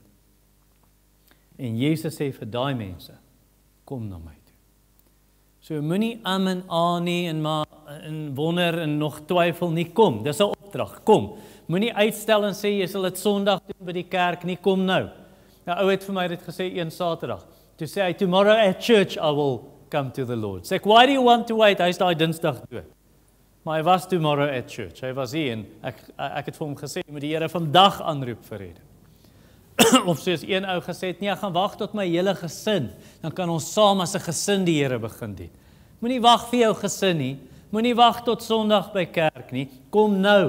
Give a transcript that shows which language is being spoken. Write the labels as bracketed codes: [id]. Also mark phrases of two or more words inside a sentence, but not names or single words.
[af] En Jesus sê vir daai mense, kom na my toe. So moenie en nie en maar en wonder en nog twyfel nie, kom. Dis 'n opdrag, kom. Moenie uitstel en sê jy sal dit Sondag doen by die kerk nie, kom nou. Nou ou het vir my dit gesê een Saterdag. Toe sê hy, [en] tomorrow at church I will come to the Lord. [af] Sê ek, [en] why do you want to wait? [af] Hy is daai Dinsdag dood. Maar hy was [en] tomorrow at church. [af] Hy was hier en ek het vir hom gesê, jy moet die Here vandag aanroep vir redding. Of soos een ou gesê het, nee, ek gaan wag tot my hele gesin, dan kan ons saam as 'n gesin die Here begin dien. Moenie wag vir jou gesin nie, moenie wag tot Sondag by kerk nie, kom nou.